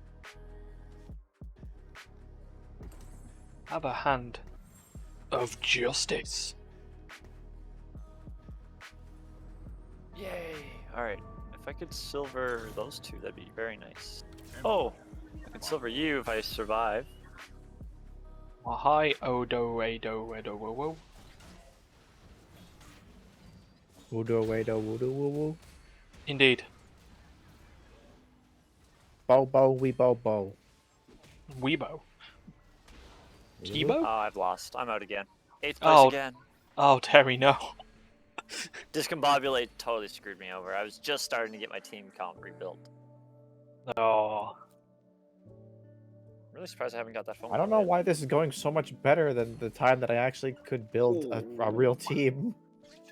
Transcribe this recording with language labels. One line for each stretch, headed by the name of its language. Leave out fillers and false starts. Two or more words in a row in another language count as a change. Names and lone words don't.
English: Have a hand of justice. Yay! Alright, if I could silver those 2, that'd be very nice. Oh! I could silver you if I survive. Well, hi, Odo, Edo, Edo, woo woo. Woodo, wado, woodo, woo woo. Indeed. Bo, bo, wee, bo, bo. Weebo. Oh, Kibo? I've lost. I'm out again. 8th place Oh. again. Oh, Terry, no. Discombobulate totally screwed me over. I was just starting to get my team comp rebuilt. Oh. I'm really surprised I haven't got that phone I don't call know yet. why this is going so much better than the time that I actually could build a real team.